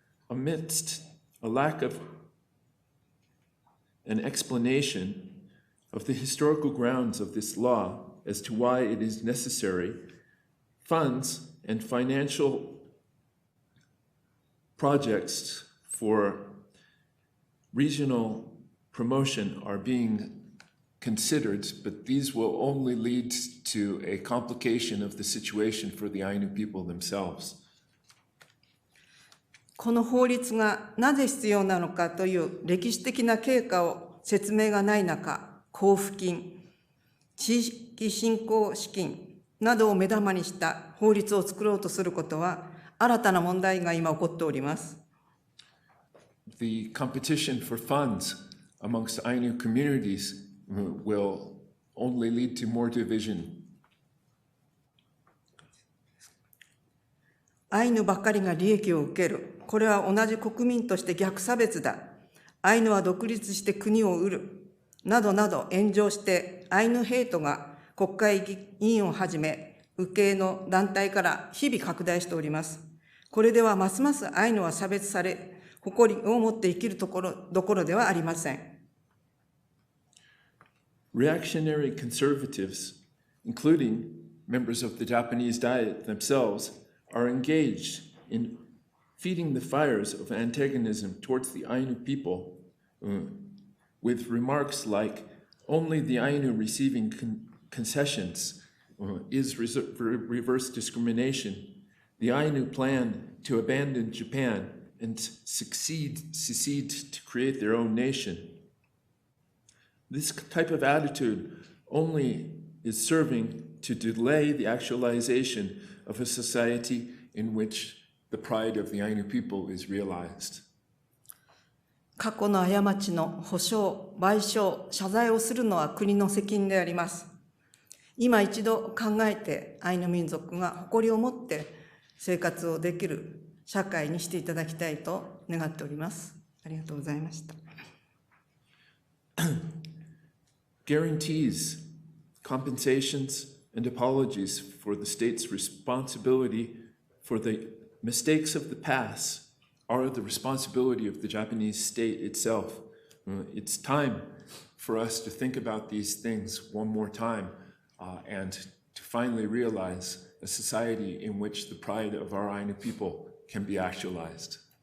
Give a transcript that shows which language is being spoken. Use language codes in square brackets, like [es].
[en] Amidst a lack of an explanation of the historical grounds of this law as to why it is necessary, funds and financial projects for regional promotion are being considered, but these will only lead to a complication of the situation for the Ainu people themselves. [ja] この法律がなぜ必要なのかという歴史的な経過を説明がない中、交付金、地域振興資金などを目玉にした法律を作ろうとすることは新たな問題が今起こっております。 [en] The competition for funds amongst Ainu communities will only lead to more division. [ja] アイヌばかりが利益を受ける。これは同じ国民として逆差別だ。アイヌは独立して国を売る。などなど炎上してアイヌヘイトが国会議員をはじめ右傾の団体から日々拡大しております。これではますますアイヌは差別され、誇りを持って生きるどころではありません。 [en] Reactionary conservatives, including members of the Japanese Diet themselves, are engaged in feeding the fires of antagonism towards the Ainu people with remarks like, only the Ainu receiving concessions is reverse discrimination. The Ainu plan to abandon Japan and secede to create their own nation. This type of attitude only is serving to delay the actualization of a society in which the pride of the Ainu people is realized. [ja] 過去の過ちの補償、賠償、謝罪をするのは国の責任であります。今一度考えてアイヌ民族が誇りを持って生活をできる社会にしていただきたいと願っております。ありがとうございました。 [en] Guarantees, compensations, and apologies for the state's responsibility for the mistakes of the past are the responsibility of the Japanese state itself. It's time for us to think about these things one more time and to finally realize a society in which the pride of our Ainu people can be actualized.